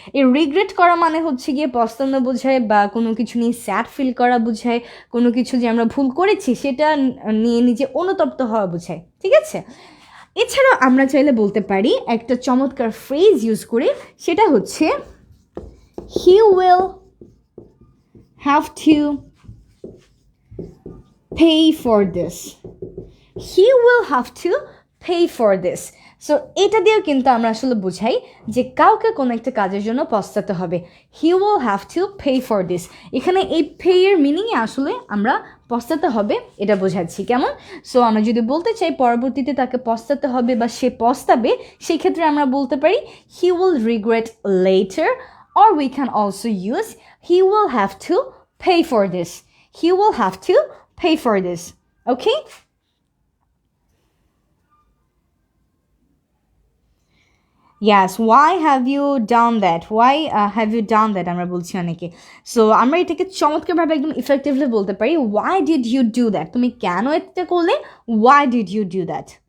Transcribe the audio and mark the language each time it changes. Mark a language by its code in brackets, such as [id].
[bn] এই রিগ্রেট করা মানে হচ্ছে গিয়ে পস্তানো বোঝায় বা কোনো কিছু নিয়ে স্যাড ফিল করা বোঝায়, কোনো কিছু যে আমরা ভুল করেছি সেটা নিয়ে নিজে অনুতপ্ত হওয়া বোঝায়, ঠিক আছে। এছাড়াও আমরা চাইলে বলতে পারি একটা চমৎকার ফ্রেজ ইউজ করে, সেটা হচ্ছে [en] he will have to pay for this। he will have to pay for this। [bn] So এটা দিয়েও কিন্তু আমরা আসলে বোঝাই যে কাউকে কোনো একটা কাজের জন্য পস্তাতে হবে। [en] he will have to pay for this, [bn] এখানে এই পে এর মিনিংয়ে আসলে আমরা পস্তাতে হবে এটা বোঝাচ্ছি। কেমন? সো আমরা যদি বলতে চাই পরবর্তীতে তাকে পস্তাতে হবে বা সে পস্তাবে, সেই ক্ষেত্রে আমরা বলতে পারি [en] he will regret later, or we can also use he will have to pay for this। he will have to pay for this। Okay? Yes, why have you done that? Why have you done that [bn] আমরা বলছি অনেকে। So আমরা এটাকে চমৎকারভাবে একদম effectively বলতে পারি [en] why did you do that। [bn] তুমি কেন এটা করলে, [en] why did you do that।